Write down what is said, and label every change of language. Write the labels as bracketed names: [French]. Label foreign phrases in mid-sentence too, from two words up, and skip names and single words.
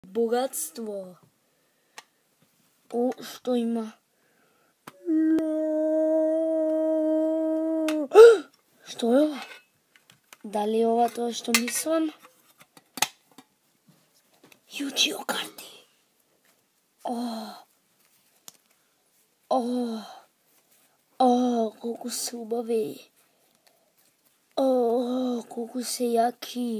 [Bulgarian] Богатство. О, що има? [Serbian] Što je ovo? Da li je ovo to što mislim? [Bulgarian] Yu-Gi-Oh karti. Колко са хубави. Колко са яки.